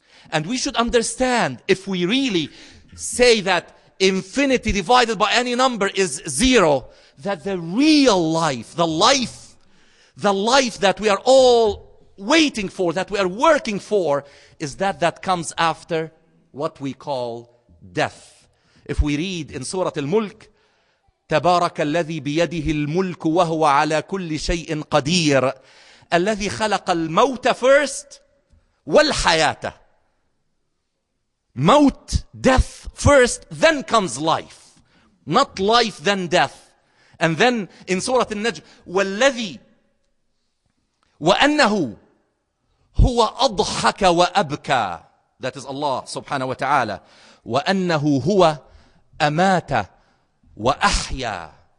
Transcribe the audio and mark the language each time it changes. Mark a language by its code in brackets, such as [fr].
[en] And we should understand, if we really say that infinity divided by any number is 0, that the real life, the life that we are all waiting for, that we are working for, is that comes after what we call death. If we read in Surah Al-Mulk, [ar] تبارك الذي بيده الملك وهو على كل شيء قدير الذي خلق الموت [en] first [ar] والحياة. [en] Maut, death first, then comes life. Not life, then death. And then in Surah Al-Najm, [ar] وَالَّذِي وَأَنَّهُ هُوَ أَضْحَكَ وَأَبْكَى. [en] That is Allah subhanahu wa ta'ala. [ar] وَأَنَّهُ هُوَ أَمَاتَ وَأَحْيَا.